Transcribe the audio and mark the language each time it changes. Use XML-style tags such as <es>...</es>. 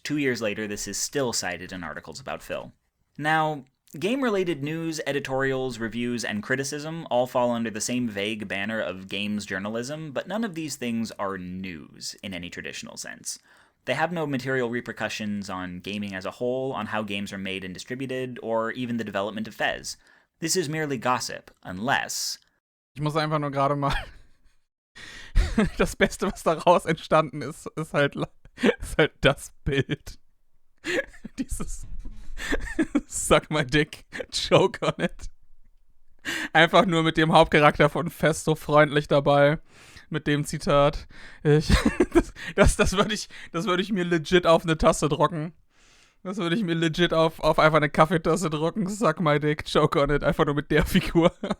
<en>2 years later, this is still cited in articles about Phil. Now, game-related news, editorials, reviews, and criticism all fall under the same vague banner of games journalism, but none of these things are news in any traditional sense. They have no material repercussions on gaming as a whole, on how games are made and distributed, or even the development of Fez. This is merely gossip, unless...</en> <de>Ich muss einfach nur gerade mal... Das Beste, was daraus entstanden ist halt das Bild. Dieses</de> <en>Suck my dick, choke on it.</en> <de>Einfach nur mit dem Hauptcharakter von Fez so freundlich dabei. Mit dem Zitat. Das würde ich mir legit auf eine Tasse drucken. Das würde ich mir legit auf einfach eine Kaffeetasse drucken.</de> <en>Suck my dick, choke on it.</en> <de>Einfach nur mit der Figur.</de>